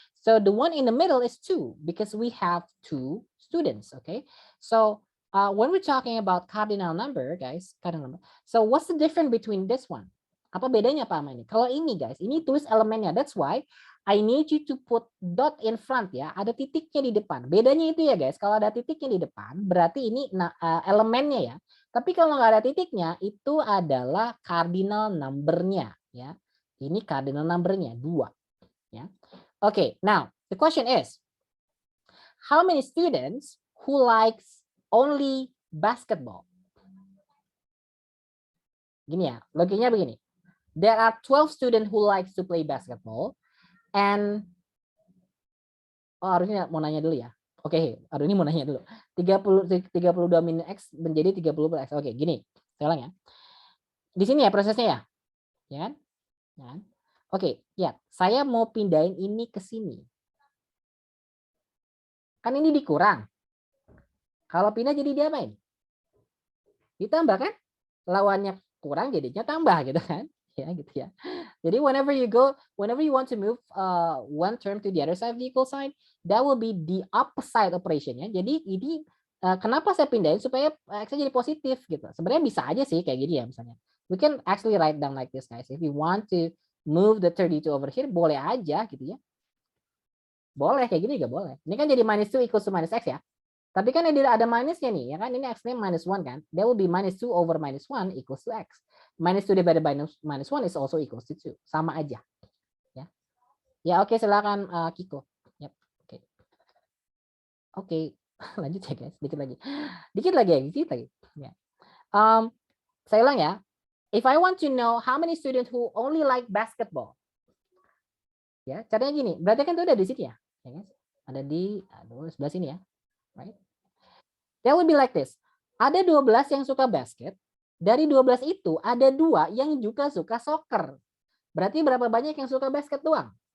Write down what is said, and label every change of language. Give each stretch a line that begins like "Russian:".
English: So the one in the middle is 2 because we have 2 students, okay? So when we're talking about cardinal number, guys, cardinal number. So what's the difference between this one?
Indonesian: Apa bedanya Pak ini? Kalau ini, guys, ini tulis elemennya.
English: That's why I need you to put dot in front ya.
Indonesian: Ada titiknya di depan. Bedanya itu ya guys. Kalau ada titiknya di depan, berarti ini elemennya ya. Tapi kalau nggak ada titiknya, itu adalah cardinal number-nya ya. Ini cardinal number-nya 2 ya.
English: Okay, now the question is, how many students who likes only basketball?
Indonesian: Gini ya, logikanya begini.
English: There are 12 students who likes to play basketball.
Indonesian: And harusnya mau nanya dulu ya. Oke, hari ini mau nanya dulu. 32 min X menjadi 30 plus X. Oke, gini. Saya ulang ya. Di sini ya prosesnya ya. Ya kan? Ya. Oke, ya. Saya mau pindahin ini ke sini. Kan ini dikurang. Kalau pindah jadi diapain? Ditambah kan? Lawannya kurang jadinya tambah gitu kan? Ya gitu ya.
English: Jadi whenever you want to move one term to the other side of the equal sign, that will be the opposite operation ya.
Indonesian: Jadi ini kenapa saya pindahin supaya X-nya jadi positif gitu. Sebenarnya bisa aja sih kayak gini ya misalnya.
English: We can actually write down like this guys. If you want to move the 32 over here,
Indonesian: boleh aja gitu ya. Boleh kayak gini juga boleh. Ini kan jadi minus 2 equals to minus X ya. Tapi kan ada minusnya nih, ya kan? Ini X-nya minus 1 kan.
English: That will be minus 2 over minus 1 equals to X. Minus 2 divided by minus 1 is also equals to 2.
Indonesian: Sama aja. Ya, ya oke, silakan Kiko. Yep. Oke. Oke, lanjut ya guys. Dikit lagi. Dikit lagi ya, dikit lagi. Ya. Saya ulang ya.
English: If I want to know how many students who only like basketball.
Indonesian: Ya, caranya gini. Berarti kan itu ada di sini ya. Ya guys. Ada di sebelah sini ya.
English: Right? That will be like this.
Indonesian: Ada 12 yang suka basket. Dari 12 itu ada 2 yang juga suka soccer. Berarti berapa banyak yang suka basket doang?